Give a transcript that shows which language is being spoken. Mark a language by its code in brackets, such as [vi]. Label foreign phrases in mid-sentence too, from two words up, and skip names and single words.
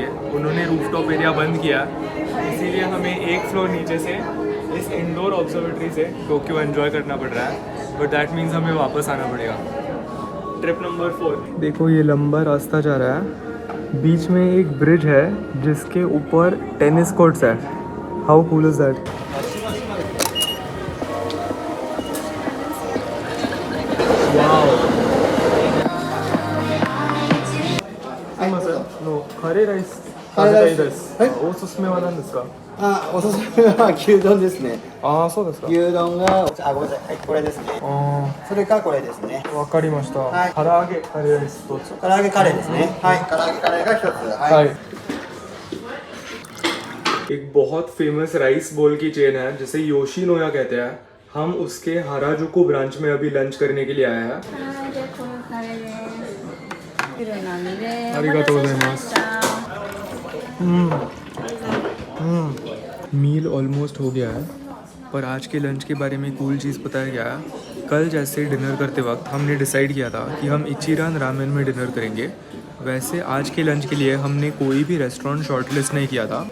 [hi] उन्होंने [en] rooftop area [hi] बंद किया, इसीलिए हमें एक फ्लोर नीचे से इस [en] indoor observatory [hi] से टोक्यो एंजॉय करना पड़ रहा है, [en] but that means [hi] हमें वापस आना पड़ेगा। [en] trip number 4. [hi] देखो ये लंबा रास्ता जा रहा है, बीच में एक ब्रिज है जिसके ऊपर [en] tennis courts [hi] है। [en] how cool is that? [ja] カレーライス食べたいです。はい。おすすめは何ですか？あ、おすすめは牛丼ですね。ああ、そうですか。牛丼が、ごめんなさい、はい、これですね。あそれかこれですね。あ、わかりました。はい唐揚げカレーライスどうぞ。唐揚げカレーですね。はい、唐揚げカレーが一つ。はい。 [hi] はい。एक बहुत फेमस [en] rice bowl [hi] की चेन है जिसे योशीनोया कहते हैं। हम उसके हाराजुकु ब्रांच में अभी लंच करने के लिए आए हैं। ありがとうございます。 [en] meal almost [hi] हो गया है, पर आज के लंच के बारे में कूल चीज़ पता है क्या है? कल जैसे डिनर करते वक्त हमने डिसाइड किया था कि हम इचिरान रामेन में डिनर करेंगे, वैसे आज के लंच के लिए हमने कोई भी रेस्टोरेंट शॉर्टलिस्ट नहीं किया था।